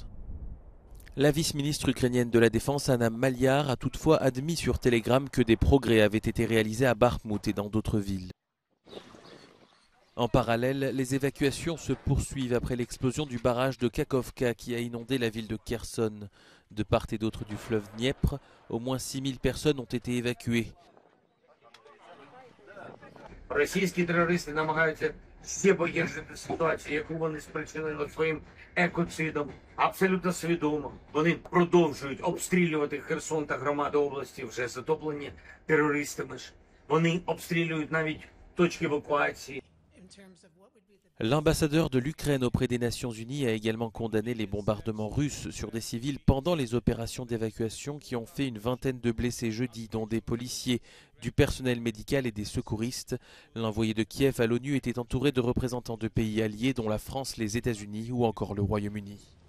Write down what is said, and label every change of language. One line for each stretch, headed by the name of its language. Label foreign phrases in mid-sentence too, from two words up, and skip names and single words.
French: La vice-ministre ukrainienne de la Défense, Anna Maliar, a toutefois admis sur Telegram que des progrès avaient été réalisés à Bakhmout et dans d'autres villes. En parallèle, les évacuations se poursuivent après l'explosion du barrage de Kakhovka qui a inondé la ville de Kherson. De part et d'autre du fleuve Dniepr, au moins 6000 personnes ont été évacuées.
Ukrainian: Російські терористи намагаються ще погіршити ситуацію, яку вони спричинили своїм екоцидом. Абсолютно свідомо. Вони продовжують обстрілювати Херсон та громади області вже затоплені терористами ж. Вони обстрілюють навіть точки евакуації.
French: L'ambassadeur de l'Ukraine auprès des Nations Unies a également condamné les bombardements russes sur des civils pendant les opérations d'évacuation qui ont fait une vingtaine de blessés jeudi, dont des policiers, du personnel médical et des secouristes. L'envoyé de Kiev à l'ONU était entouré de représentants de pays alliés dont la France, les États-Unis ou encore le Royaume-Uni.